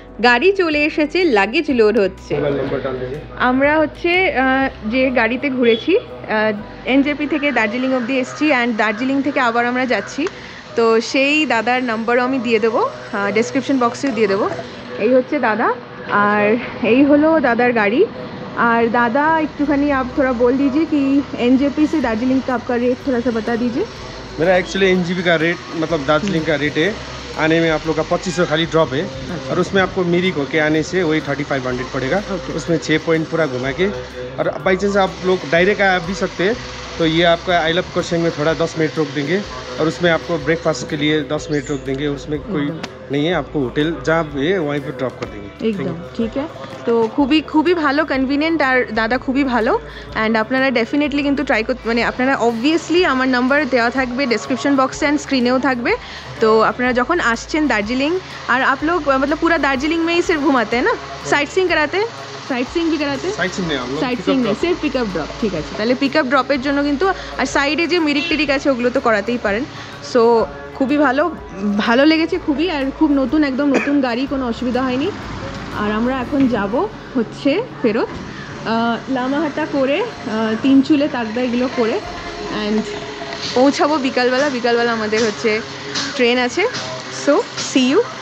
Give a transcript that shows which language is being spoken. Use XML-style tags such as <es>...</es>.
<bn>গাড়ি চলে এসেছে, লাগেজ লোড হচ্ছে। আমরা হচ্ছে যে গাড়িতে ঘুরেছি এনজেপি থেকে দার্জিলিং অবধি এসেছি অ্যান্ড দার্জিলিং থেকে আবার আমরা যাচ্ছি। তো সেই দাদার নাম্বারও আমি দিয়ে দেবো, ডেসক্রিপশন বক্সেও দিয়ে দেবো। এই হচ্ছে দাদা আর এই হলো দাদার গাড়ি। আর दादा একটুখানি</bn> <hi>आप थोड़ा बोल दीजिए कि एनजेपी से दार्जिलिंग का आपका रेट थोड़ा सा बता दीजिए। मेरा एक्चुअली एनजेपी का रेट मतलब दार्जिलिंग का रेट है, आने में आप लोग का 2500 खाली ड्रॉप है। अच्छा। और उसमें आपको मिरिक होके आने से वही 3500 पड़ेगा। उसमें 6 पॉइंट पूरा घुमा के। और बाई चांस आप लोग डायरेक्ट आ भी सकते हैं, तो ये आपका आई लव कोचिंग में थोड़ा 10 मिनट रोक देंगे और उसमें आपको ब्रेकफास्ट के लिए 10 मिनट रोक देंगे। उसमें कोई नहीं है, आपको होटल जहाँ है वहीं पर ड्रॉप कर देंगे। एकदम ठीक है।</hi> <bn>তো খুবই ভালো, কনভিনিয়েন্ট আর দাদা খুবই ভালো। অ্যান্ড আপনারা ডেফিনেটলি কিন্তু ট্রাই করতে, মানে আপনারা অবভিয়াসলি আমার নাম্বার দেওয়া থাকবে ডেসক্রিপশন বক্সে অ্যান্ড স্ক্রিনেও থাকবে। তো আপনারা যখন আসছেন দার্জিলিং, আর</bn> <hi>आप लोग मतलब पूरा दार्जिलिंग में ही सिर्फ घुमाते हैं ना, साइट सीइंग कराते हैं? সাইট সিইং भी कराते हैं?</hi> <bn>সাইট সিইং নেই, সির্ফ পিক আপ ড্রপ। ঠিক আছে, তাহলে পিক আপ ড্রপের জন্য কিন্তু, আর সাইডে যে মিরিক টিরিক আছে ওগুলো তো করাতেই পারেন। সো খুবই ভালো লেগেছে খুবই। আর খুব নতুন, একদম নতুন গাড়ি, কোনো অসুবিধা হয়নি। আর আমরা এখন যাব হচ্ছে ফেরত লামাহাটা করে, তিনচুলে, তাগদা এগুলো করে অ্যান্ড পৌঁছাবো বিকালবেলা আমাদের হচ্ছে ট্রেন আছে।</bn> <en>So see you.</en>